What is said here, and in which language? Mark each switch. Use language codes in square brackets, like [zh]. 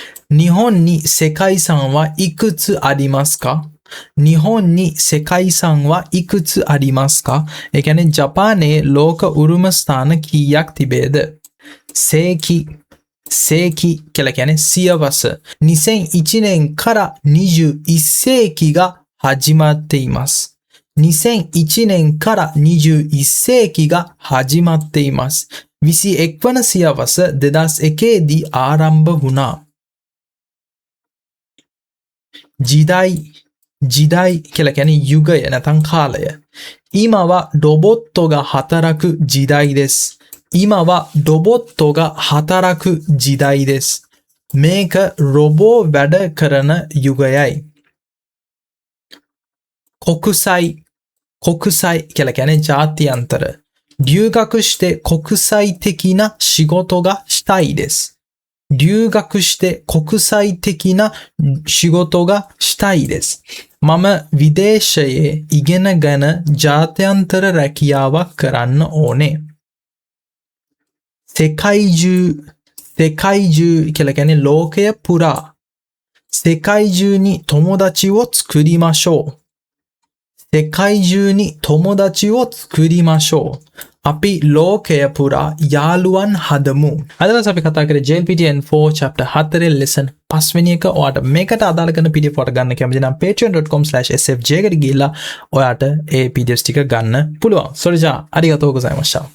[ja] 日本に世界遺産はいくつありますか？日本に世界遺産はいくつありますか？ [si] ඒ කියන්නේ ජපානයේ ලෝක උරුම ස්ථාන කීයක් තිබේද? 世紀කියලා කියන්නේ සියවස. [ja] 2001年から21世紀が始まっています。 2001年から21世紀が始まっています。 [si] 21වන සියවස 2001දී ආරම්භ වුණා. 時代කියලා කියන්නේ යුගය නැත්නම් කාලය. [ja] 今はロボットが働く時代です。今はロボットが働く時代です。 [si] මේක රොබෝ වැඩ කරන යුගයයි. 国際කියලා කියන්නේ ජාත්‍යන්තර. [ja] 留学して国際的な仕事がしたいです。留学して国際的な仕事がしたいです。 [si] මම විදේශයේ ඉගෙනගෙන ජාත්‍යන්තර රැකියාවක් කරන්න ඕනේ. 世界中කියලා කියන්නේ ලෝකය පුරා. [ja] 世界中に友達を作りましょう。世界中に友達を作りましょう。 [si] අපි ලෝකය පුරා යාළුවන් හදමු. අද දවසේ අපි කතා කරේ JLPT N4 [en] chapter 4 lesson 5 [si] වෙනි එක. ඔයාට මේකට අදාළ කරන PDF එක ගන්න කැමති නම් patreon.com/sfj එකට ගිහිල්ලා ඔයාට ඒ PDFs ටික ගන්න පුළුවන්. [ja] それじゃあありがとうございました。